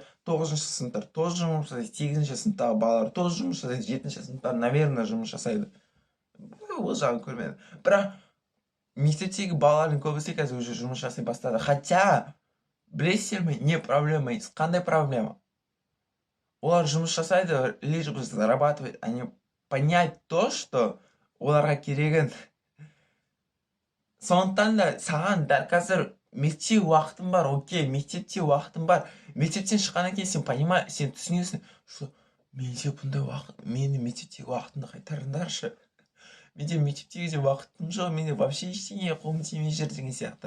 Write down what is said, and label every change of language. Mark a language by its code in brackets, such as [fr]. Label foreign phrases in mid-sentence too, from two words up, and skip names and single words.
[kk] 9-ші сыныптар тоже жұмыс жасайды, 8-ші сыныптағы балалар тоже жұмыс жасайды, 7-ші сыныптар, наверное, жұмыс жасайды. Ол жағын көрмеді. Бірақ мектептегі балалардың көбісі қазір уже жұмыс жасай бастады. Хотя, білесіздер ме, не проблема, қандай проблема? Олар жұмыс жасайды, [ru] лишь бы зарабатывать, а не понять то, что [kk] оларға керегін. Сондықтан да саған дәл қазір мектеп уақытым бар, окей, мектепте уақытым бар. Мектептен шыққаннан кейін сен түсінесің, что менде бұндай уақыт, мені мектептегі уақытымды қайтарыңдаршы. Менде мектептегі де уақытым жоқ, менде вообще ештеңеге қолым тимей жүр деген сияқты.